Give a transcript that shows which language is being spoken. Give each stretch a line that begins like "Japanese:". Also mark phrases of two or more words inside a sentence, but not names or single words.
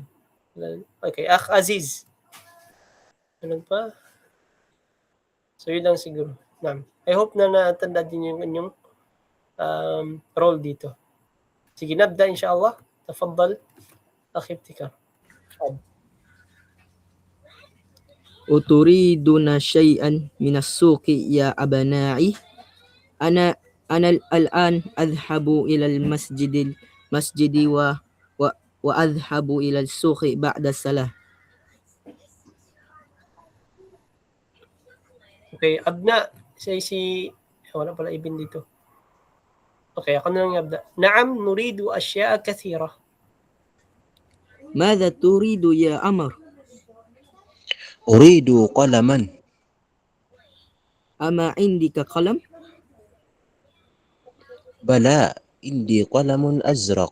Filipino: Okay, Akh Aziz. Ano pa? So yun lang siguro.
English: I hope
Filipino: na natanda din yung inyong role dito. Sige,
Arabic: نبدأ إن شاء الله. تفضل، أخ إفتخار. أتريدون شيئا من السوق يا أبنائي؟ أنا الآن أذهب إلى المسجد وأذهب إلى السوق بعد الصلاة. Okay, abna.
Filipino: Wala pala ibin dito. Okay, ako na lang abda.
Arabic: نعم، نريد أشياء كثيرة. ماذا تريد يا عمر؟ أريد قلما. أما عندك قلم؟ بلى، عندي قلم أزرق.